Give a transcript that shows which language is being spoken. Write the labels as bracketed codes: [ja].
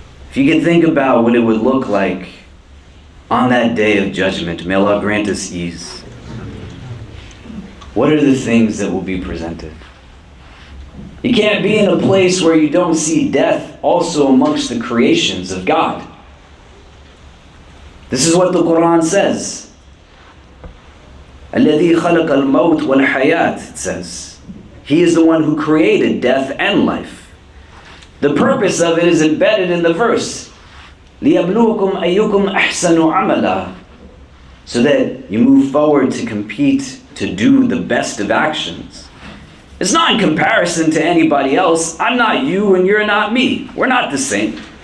[en] If you can think about what it would look like on that day of judgment, may Allah grant us ease. What are the things that will be presented? You can't be in a place where you don't see death also amongst the creations of God. This is what the Quran says. [ar] الَّذِي خَلَقَ الْمَوْتِ وَالْحَيَاةِ, [en] it says. He is the one who created death and life. The purpose of it is embedded in the verse. [ar] لِيَبْلُوكُمْ أَيُّكُمْ أَحْسَنُ عَمَلًا, [en] so that you move forward to compete, to do the best of actions. It's not in comparison to anybody else. I'm not you and you're not me. We're not the same.